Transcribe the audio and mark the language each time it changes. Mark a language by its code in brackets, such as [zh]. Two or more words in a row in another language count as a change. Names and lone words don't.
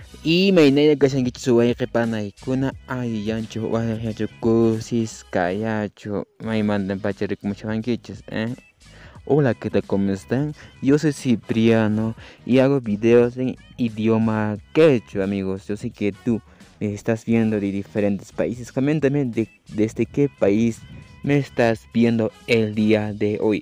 [qu] Imaynaya kashankichu wayqipanaykuna ayyanchu wayaqllachu kusisqallachu maymantam pacharikmushawankichis, [es] Hola, ¿qué tal? ¿Cómo están? Yo soy Cipriano y hago videos en idioma quechua, amigos. Yo sé que tú me estás viendo de diferentes países. Coméntame desde qué país me estás viendo el día de hoy.